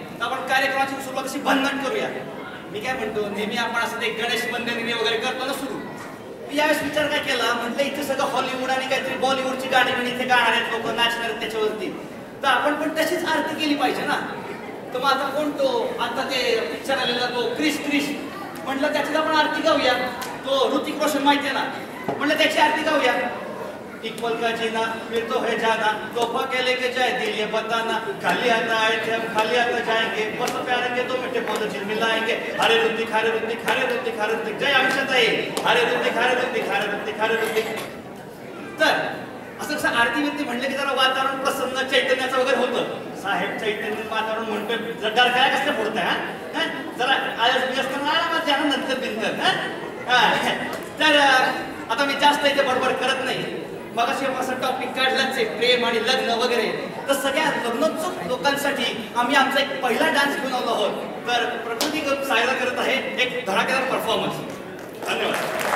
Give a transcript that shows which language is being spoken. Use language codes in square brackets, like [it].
[mr] तर आपण कार्यक्रमाची सुरुवात अशी भन्नाट करूया. मी काय म्हणतो, नेहमी आपण असं ते गणेश वंदनी वगैरे करतो ना सुरू, मी यावेळेस विचार काय केला, म्हटलं इथे सगळं हॉलिवूड आणि काहीतरी बॉलिवूडची गाणी म्हणे इथे गाणार आहेत लोक, नाचणार आहेत त्याच्यावरती, तर आपण पण तशीच आरती केली पाहिजे ना. तर मग आता कोण तो आता ते पिक्चर आलेला तो क्रिश म्हटलं त्याची आपण आरती गाऊया. तो ऋतिक रोशन माहिती आहे ना, म्हटलं त्याची आरती गाऊया. [hi] एक पल का जीना फिर तो है जाना, तोहफा के लेके जाए दिल ये बताना, खाली हाथ आए थे हम खाली हाथ जाएंगे, बस प्यार के तो मिठे बोल मिलाएंगे, हरे ऋतिक हरे ऋतिक हरे ऋतिक हरे ऋतिक, जय आयुष्याताई, हरे ऋतिक हरे ऋतिक हरे ऋतिक हरे ऋतिक. [mr] तर असं कसं आरती विरती म्हणलं की जरा वातावरण प्रसन्न चैतन्याचं वगैरे होतं. साहेब चैतन्य वातावरण म्हणतोय, जर काय कसं फोडताय हा जरा आळस बी असताना आरामात द्या नंतर बिंतर. तर आता मी जास्त इथे बडबड करत नाही. मग असा टॉपिक काढलाच आहे प्रेम आणि लग्न वगैरे, तर सगळ्या लग्नोत्सुक लोकांसाठी आम्ही आमचा एक पहिला डान्स घेऊन आलो आहोत. तर प्रकृती सायला करत आहे एक धडाकेदार परफॉर्मन्स. धन्यवाद.